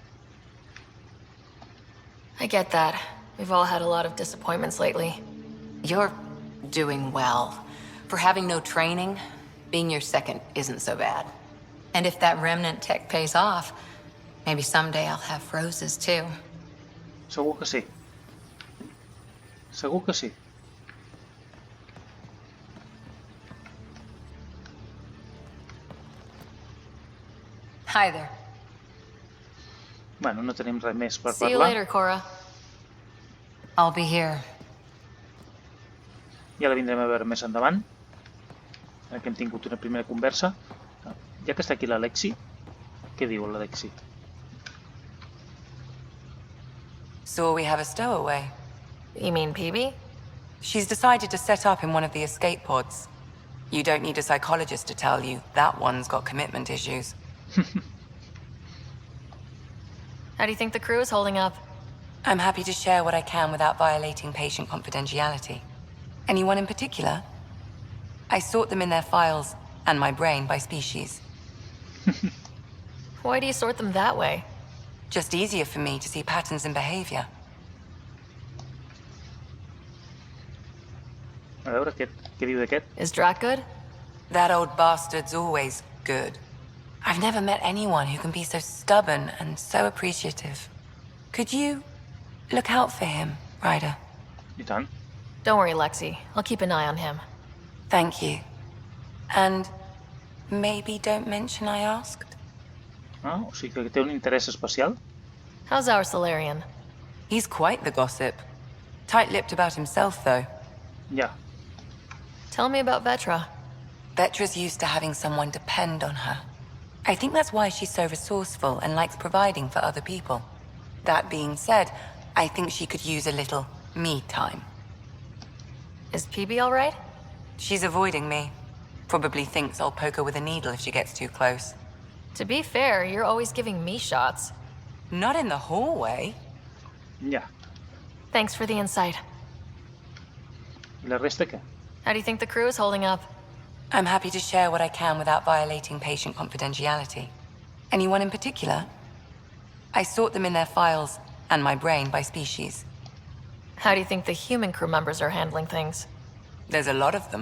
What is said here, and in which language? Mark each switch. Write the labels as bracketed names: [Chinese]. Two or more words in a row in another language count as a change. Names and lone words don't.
[English] I get that. We've all had a lot of disappointments lately. You're doing well. For having no training, being your second isn't so bad. And if that remnant tech pays off, maybe someday I'll have roses too. [Catalan] Segur que sí. Segur que sí. [English] Hi there. [Catalan] Bueno, no tenim res més per [English] See you [Catalan] parlar. [English] later, Cora. I'll be here. [Catalan] Ja la vindrem a veure més endavant. Ara que hem tingut una primera conversa. Ja que està aquí la Lexi, què diu la Lexi? [English] So we have a stowaway. You mean Peebee? She's decided to set up in one of the escape pods. You don't need a psychologist to tell you that one's got commitment issues. How do you think the crew is holding up? I'm happy to share what I can without violating patient confidentiality. Anyone in particular? I sort them in their files and my brain by species. Why do you sort them that way? Just easier for me to see patterns in behavior. [Catalan] A veure, què diu d'aquest? [English] Is Drac good? That old bastard's always good. I've never met anyone who can be so stubborn and so appreciative. Could you look out for him, Ryder? [Catalan] I tant. [English] Don't worry, Lexi. I'll keep an eye on him. Thank you. And maybe don't mention I asked? [Catalan] Ah, o sigui que té un interès especial? [English] How's our Solarian? He's quite the gossip. Tight-lipped about himself, though. [Catalan] Ja. [English] Tell me about Vetra. Vetra's used to having someone depend on her. I think that's why she's so resourceful and likes providing for other people. That being said, I think she could use a little me time. Is Peebee all right? She's avoiding me. Probably thinks I'll poke her with a needle if she gets too close. To be fair, you're always giving me shots. Not in the hallway. [Catalan] Ja. [English] Thanks for the insight. [Catalan] I la resta què? [English] How do you think the crew is holding up? I'm happy to share what I can without violating patient confidentiality. Anyone in particular? I sort them in their files, and my brain by species. How do you think the human crew members are handling things? There's a lot of them.